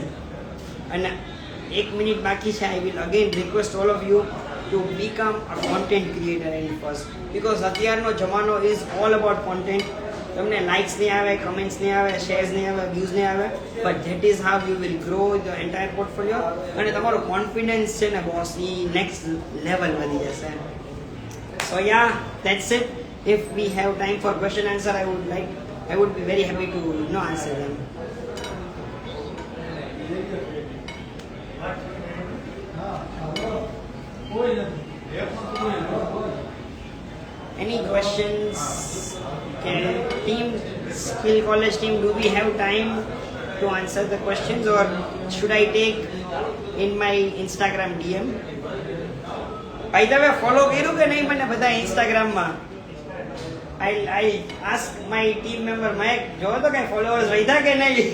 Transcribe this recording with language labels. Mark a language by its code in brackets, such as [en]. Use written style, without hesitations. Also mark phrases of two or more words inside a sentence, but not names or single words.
[gu] અને 1 minute બાકી છે. [en] I will again request all of you to become a content creator in first because [gu] અત્યારનો જમાનો [en] is all about content. [gu] તમને likes નહીં આવે, comments નહીં આવે, shares નહીં આવે, views નહીં આવે, [en] but that is how you will grow the entire portfolio [gu] અને તમારો confidence છે ને boss એ next level વધી જશે. [en] So yeah, that's it. If we have time for question answer, I would be very happy to answer them. Any questions? Can team Skill College team, do we have time to answer the questions or should I take in my Instagram DM? [gu] By the way, follow કર્યું કે નહીં મને બધા Instagram માં? [en] I ask my team member Mike, [gu] જો તો કઈ followers વધ્યા કે નહીં?